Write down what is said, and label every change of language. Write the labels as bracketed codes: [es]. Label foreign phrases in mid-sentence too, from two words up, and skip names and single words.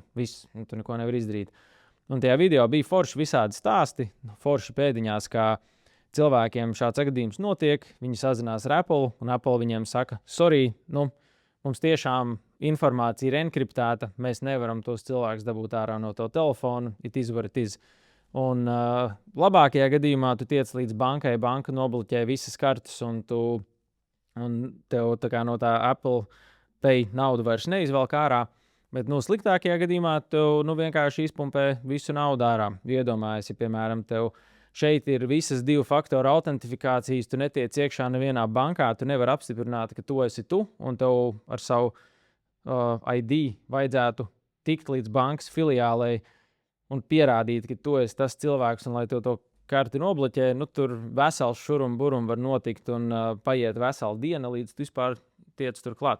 [lv] Viss, un tu neko nevar izdarīt. Un tajā video bija forši visādi stāsti, forši pēdiņās, kā cilvēkiem šāds gadījums notiek, viņi sazinās ar Apple, un Apple viņiem saka, sorry, mums tiešām informācija ir enkriptēta, mēs nevaram tos cilvēkus dabūt ārā no to telefonu, [en] it is what it is. [lv] Un labākajā gadījumā tu tiec līdz bankai, banka nobloķē visas kartes, un tev tā kā no tā Apple Pay naudu vairs neizvelk ārā, bet sliktākajā gadījumā tev vienkārši izpumpē visu naudu ārā. Iedomājies, ja, piemēram, tev Šeit ir visas 2 faktoru autentifikācijas, tu netiec iekšā nevienā bankā, tu nevari apstiprināt, ka tu esi tu, un tev ar savu ID vajadzētu tikt līdz bankas filiālei un pierādīt, ka tu esi tas cilvēks, un lai tev to karti nobloķē, tur vesels šurum burum var notikt, un paiet vesela diena, līdz tu vispār tiec tur klāt.